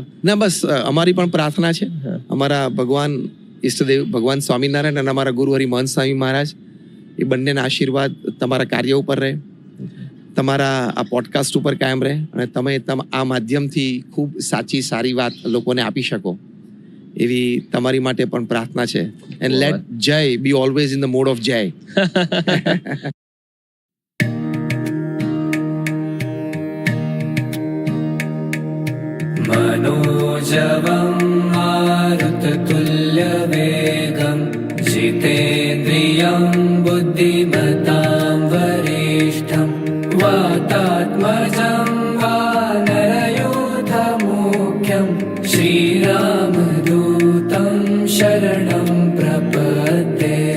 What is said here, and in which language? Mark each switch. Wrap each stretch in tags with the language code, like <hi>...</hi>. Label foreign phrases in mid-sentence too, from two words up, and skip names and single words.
<gu>ના બસ અમારી પણ પ્રાર્થના છે અમારા ભગવાન ઈષ્ટદેવ ભગવાન સ્વામિનારાયણ અને અમારા ગુરુ હરિમહંત સ્વામી મહારાજ એ બંનેના આશીર્વાદ તમારા કાર્ય ઉપર રહે, તમારા આ પોડકાસ્ટ ઉપર કાયમ રહે અને તમે આ માધ્યમથી ખૂબ સાચી સારી વાત લોકોને આપી શકો એવી તમારી માટે પણ પ્રાર્થના છે.</gu> <en>And let Jay be always in the mode of Jay.</en> <sa>मनोजवं मारुततुल्यवेगं जितेन्द्रियं बुद्धिमतां वरिष्ठं वातात्मजं वानरयूथमुख्यं श्रीरामदूतं शरणं प्रपद्ये.</sa>